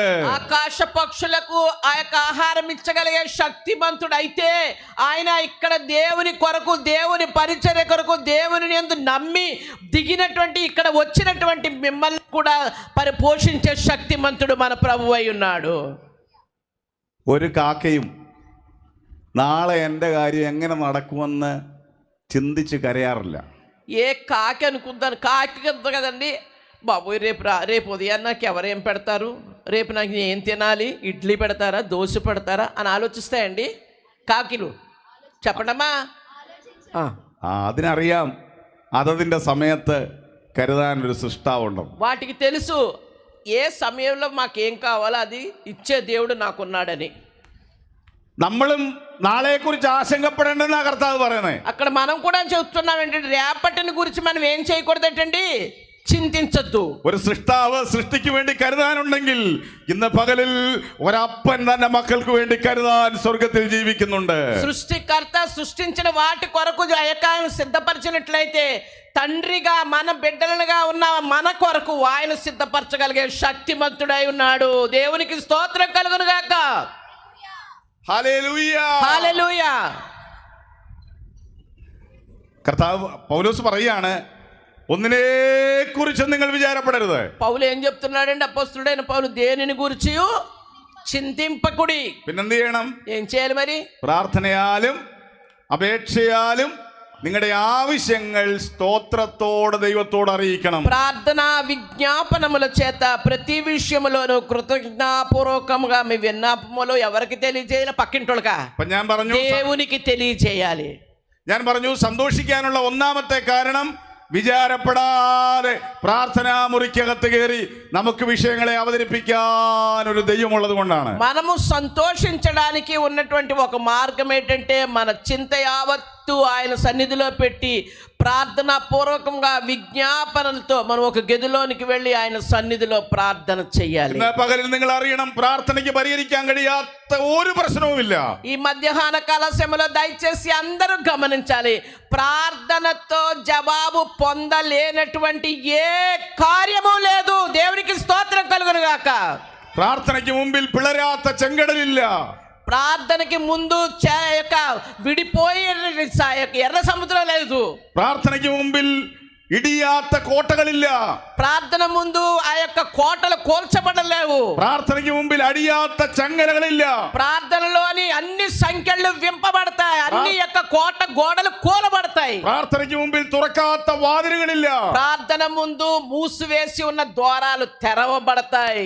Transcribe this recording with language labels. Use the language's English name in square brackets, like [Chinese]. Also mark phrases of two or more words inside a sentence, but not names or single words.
[Telugu] ఆకాశ పక్షులకు ఆ యొక్క ఆహారం ఇచ్చగలిగే శక్తిమంతుడైతే ఆయన ఇక్కడ దేవుని కొరకు, దేవుని పరిచర్య కొరకు, దేవుని యందు నమ్మి దిగినటువంటి, ఇక్కడ వచ్చినటువంటి మిమ్మల్ని కూడా పరిపోషించే శక్తిమంతుడు మన ప్రభువు అయి ఉన్నాడు. [Malayalam] ഒരു കാക്കയും നാളെ എൻ്റെ കാര്യം എങ്ങനെ നടക്കുമെന്ന് ചിന്തിച്ച് കരയാറില്ല. [Telugu] ఏ కాకి అనుకుంటాను, కాకి కదండి, బాబు రేపు ఉదయం నాకు ఎవరేం పెడతారు, రేపు నాకు ఏం తినాలి, ఇడ్లీ పెడతారా, దోశ పెడతారా అని ఆలోచిస్తాయండి కాకిలు. చెప్పండమ్మా. [Malayalam] അതിനറിയാം അതതിൻ്റെ സമയത്ത് കരുതാൻ ഒരു സൃഷ്ടാവുണ്ട്. [Telugu] వాటికి తెలుసు ఏ సమయంలో మాకేం కావాలో అది ఇచ్చే దేవుడు నాకున్నాడని. [Malayalam] നമ്മളും നാളെക്കുറിച്ച് ആശങ്കപ്പെടേണ്ടെന്നാ കർത്താവ് പറയുന്നത്. [Telugu] అక్కడ మనం కూడా చెప్తున్నాం ఏంటంటే, రేపటిని గురించి మనం ఏం చేయకూడదు ఏంటండి, చింతించొద్దు. [Malayalam] ഒരു സൃഷ്ടാവ് സൃഷ്ടിക്ക് വേണ്ടി കരുതാനുണ്ടെങ്കിൽ ഇന്ന് പകലിൽ ഒരപ്പൻ തന്റെ മക്കൾക്ക് വേണ്ടി കരുതാൻ സ്വർഗത്തിൽ ജീവിക്കുന്നുണ്ട്. [Telugu] సృష్టికర్త సృష్టించిన వాటి కొరకు ఆయన సిద్ధపరిచినట్లయితే తండ్రిగా మన బిడ్డలుగా ఉన్న మన కొరకు ఆయన సిద్ధపరచగలిగే శక్తిమంతుడై ఉన్నాడు. దేవునికి స్తోత్రం కలుగును గాక. [Malayalam] ഹല്ലേലൂയ. [Telugu] హల్లెలూయా. [Malayalam] കർത്താവ് പൗലോസ് പറയാണ്, ഒന്നിനെ കുറിച്ചും നിങ്ങൾ വിചാരപ്പെടരുത്. [Telugu] పౌలు ఏం చెప్తున్నాడండి? అపోస్తలుడైన పౌలు దేనిని గురించి చింతింపకుడి. [Malayalam] പിന്നെന്ത് ചെയ്യണം? [Telugu] ఏం చేయాలి మరి? [Malayalam] പ്രാർത്ഥനയാലും അപേക്ഷയാലും നിങ്ങളുടെ ആവശ്യങ്ങൾ സ്തോത്രത്തോടെ ദൈവത്തോട് അറിയിക്കണം. [Telugu] ప్రార్థన విజ్ఞాపనముల చేత ప్రతి విషయములోను కృతజ్ఞతాపూర్వకముగా మీ విన్నపములు ఎవరికి తెలియజేయాలి? పక్కింటోళ్ళకా? [Malayalam] അപ്പൊ [Telugu] దేవునికి తెలియజేయాలి. [Malayalam] ഞാൻ പറഞ്ഞു സന്തോഷിക്കാനുള്ള ഒന്നാമത്തെ കാരണം വിചാരപ്പെടാതെ പ്രാർത്ഥനാ മുറിക്കകത്ത് കയറി നമുക്ക് വിഷയങ്ങളെ അവതരിപ്പിക്കാൻ ഒരു ദൈവമുള്ളത് കൊണ്ടാണ്. [Telugu] మనము సంతోషించడానికి ఉన్నటువంటి ఒక మార్గం ఏంటంటే మన చింత యావత్తు ఆయన సన్నిధిలో పెట్టి ప్రార్థనా పూర్వకంగా విజ్ఞాపనలతో మనం ఒక గదిలోనికి వెళ్ళి ఆయన సన్నిధిలో ప్రార్థన చేయాలి. [Malayalam] പകലിൽ നിങ്ങൾ അറിയണം, പ്രാർത്ഥനയ്ക്ക് പരിഹരിക്കാൻ കഴിയാത്ത ഒരു പ്രശ്നവുമില്ല. [Telugu] ఈ మధ్యాహ్న కాల సమయంలో దయచేసి అందరూ గమనించాలి, ప్రార్థనతో జవాబు పొందలేనటువంటి ఏ కార్యము లేదు. దేవునికి స్తోత్రం కలుగును గాక. [Malayalam] പ്രാർത്ഥനയ്ക്ക് മുമ്പിൽ പിളരാത്ത ചെങ്കടലില്ല. [Telugu] ప్రార్థనకి ముందు విడిపోయే ఎర్ర సముద్రం లేదు. [Malayalam] പ്രാർത്ഥനയ്ക്ക് മുമ്പിൽ ഇടിയാത്ത കോട്ടകളില്ല. [Telugu] ప్రార్థన ముందు ఆ యొక్క కోటలు కూల్చబడలేవు. [Malayalam] പ്രാർത്ഥനയ്ക്ക് മുമ്പിൽ അടിയാത്ത ചങ്ങലകളില്ല. [Telugu] ప్రార్థనలోని అన్ని సంఖ్యలు వింపబడతాయి, అన్ని యొక్క కోట గోడలు కూలబడతాయి. [Malayalam] പ്രാർത്ഥനയ്ക്ക് മുമ്പിൽ തുറക്കാത്ത വാതിലുകളില്ല. [Telugu] ప్రార్థన ముందు మూసివేసి ఉన్న ద్వారాలు తెరవబడతాయి.